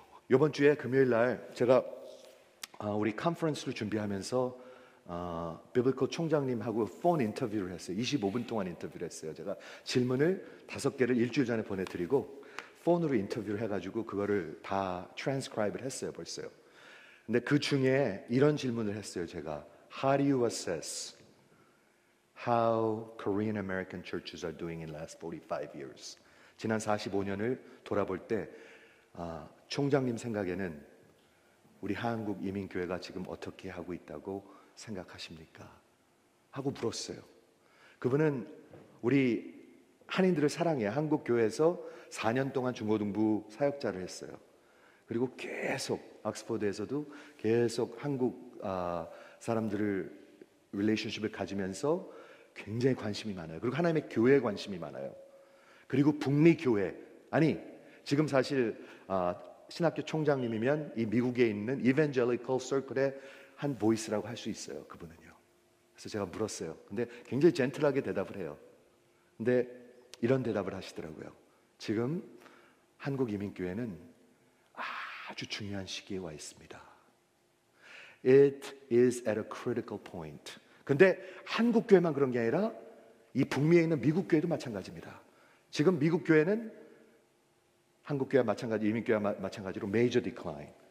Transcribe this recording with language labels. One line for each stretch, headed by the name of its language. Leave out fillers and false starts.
Korean: 이번 주에 금요일 날 제가 우리 컨퍼런스를 준비하면서 비블컬 총장님하고 폰 인터뷰를 했어요. 25분 동안 인터뷰를 했어요. 제가 질문을 5개를 일주일 전에 보내드리고 폰으로 인터뷰를 해가지고 그거를 다 트랜스크라이브를 했어요. 벌써요. 근데 그 중에 이런 질문을 했어요. 제가
English: How do you assess how Korean American churches are doing in last 45 years?
Korean: 지난 45년을 돌아볼 때 총장님 생각에는 우리 한국 이민교회가 지금 어떻게 하고 있다고 생각하십니까? 하고 물었어요. 그분은 우리 한인들을 사랑해 한국 교회에서 4년 동안 중고등부 사역자를 했어요. 그리고 계속 옥스퍼드에서도 계속 한국 사람들을 릴레이션십을 가지면서 굉장히 관심이 많아요. 그리고 하나님의 교회에 관심이 많아요. 그리고 북미 교회, 아니 지금 사실 신학교 총장님이면 이 미국에 있는 이벤젤리컬 서클의 한 보이스라고 할 수 있어요. 그분은요. 그래서 제가 물었어요. 근데 굉장히 젠틀하게 대답을 해요. 근데 이런 대답을 하시더라고요. 지금 한국 이민교회는 아주 중요한 시기에 와 있습니다.
English: It is at a critical point.
Korean: 근데 한국 교회만 그런 게 아니라 이 북미에 있는 미국 교회도 마찬가지입니다. 지금 미국 교회는 한국 교회와 마찬가지, 이민 교회와 마찬가지로
English: major decline.